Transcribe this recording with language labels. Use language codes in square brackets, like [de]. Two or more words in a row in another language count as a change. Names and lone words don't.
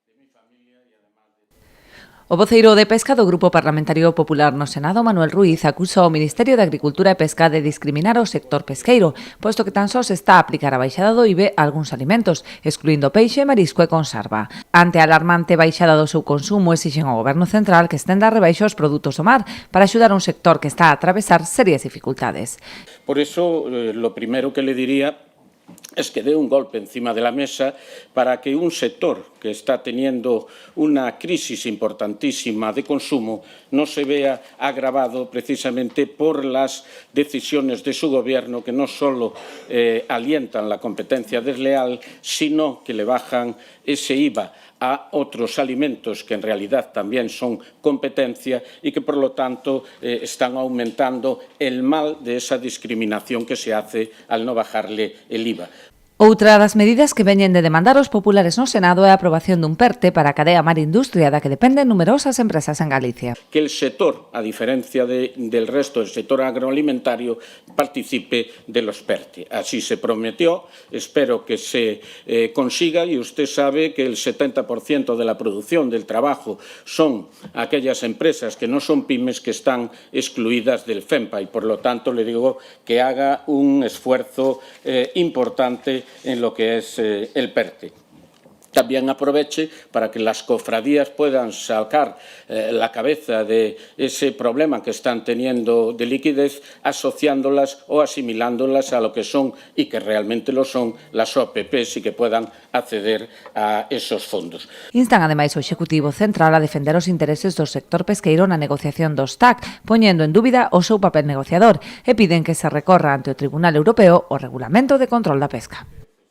[gl] O voceiro de Pesca do Grupo Parlamentario Popular no Senado, Manuel Ruiz, acusa o Ministerio de Agricultura e Pesca de discriminar o sector pesqueiro, posto que tan só se está a aplicar a baixada do IVE a algúns alimentos, excluindo peixe, marisco e conserva. Ante a alarmante baixada do seu consumo, exixen ao Goberno Central que estenda a rebaixa aos produtos do mar para axudar a un sector que está a atravesar serias dificultades. [es] Por eso, lo primero que le diría es que dé un golpe encima de la mesa para que un sector que está teniendo una crisis importantísima de consumo no se vea agravado precisamente por las decisiones de su gobierno que no solo alientan la competencia desleal, sino que le bajan ese IVA a otros alimentos que en realidad también son competencia y que por lo tanto están aumentando el mal de esa discriminación que se hace al no bajarle el IVA. [gl] Outra das medidas que veñen de demandar os populares no Senado é a aprobación dun PERTE para a cadea mar industria da que dependen numerosas empresas en Galicia. [es] Que el sector, a diferencia del resto del sector agroalimentario, participe de los PERTE. Así se prometió, espero que se consiga y usted sabe que el 70% de la producción del trabajo son aquellas empresas que no son pymes que están excluidas del FEMPA y por lo tanto le digo que haga un esfuerzo importante en lo que es el PERTE. También aproveche para que las cofradías puedan sacar la cabeza de ese problema que están teniendo de liquidez, asociándolas o asimilándolas a lo que son, y que realmente lo son, las OPPs y que puedan acceder a esos fondos. [gl] Instan ademais o Executivo Central a defender os intereses do sector pesqueiro na negociación dos TAC, poñendo en dúbida o seu papel negociador, e piden que se recorra ante o Tribunal Europeo o Regulamento de Control da Pesca.